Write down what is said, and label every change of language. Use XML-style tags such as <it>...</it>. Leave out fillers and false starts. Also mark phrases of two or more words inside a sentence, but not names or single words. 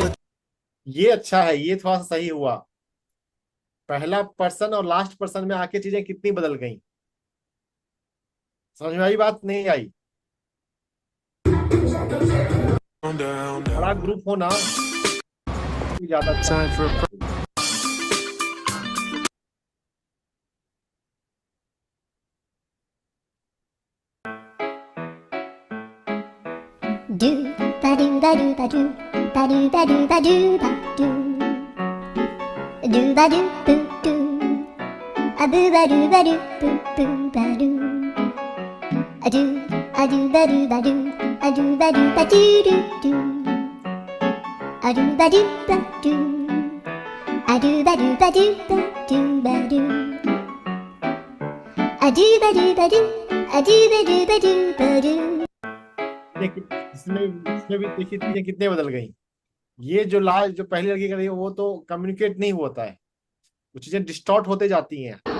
<hi>ये अच्छा है, ये थोड़ा सा सही हुआ। पहला पर्सन और</hi> <en>last person</en> <hi>में आके चीजें कितनी बदल गई, समझ में आई बात? नहीं आई? बड़ा ग्रुप होना ज्यादा अच्छा है। Do ba do ba do ba do ba do ba do ba do ba do ba do boo do a boo ba do ba do boo boo ba do a do ba do ba do a do ba do ba do do do a do ba do ba do a do ba do ba do ba do ba do a do ba do ba do a do ba do ba do ba do। इसमें भी देखिए चीजें कितने बदल गई। ये जो पहली लड़की कर रही है वो तो कम्युनिकेट नहीं होता है, वो चीजें डिस्टॉर्ट होते जाती हैं।</hi>